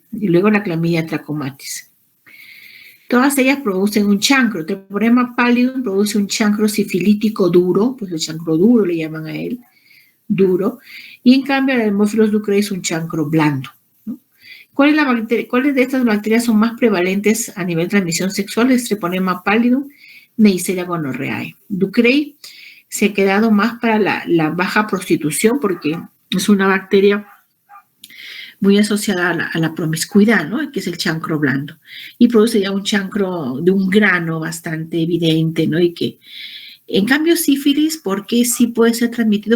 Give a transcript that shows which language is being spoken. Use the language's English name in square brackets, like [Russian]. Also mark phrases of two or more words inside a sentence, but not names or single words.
[Spanish] Y luego la clamidia trachomatis. Todas ellas producen un chancro. Treponema pallidum produce un chancro sifilítico duro, pues el chancro duro le llaman a él, duro, y en cambio el Haemophilus ducreyi es un chancro blando. ¿Cuáles de estas bacterias son más prevalentes a nivel de transmisión sexual? Es Treponema pallidum, Neisseria gonorrhoeae. Ducreyi se ha quedado más para la baja prostitución porque es una bacteria muy asociada a la promiscuidad, ¿no? Que es el chancro blando. Y produce ya un chancro de un grano bastante evidente, ¿no? Y que, en cambio, sífilis, ¿por qué sí puede ser transmitido?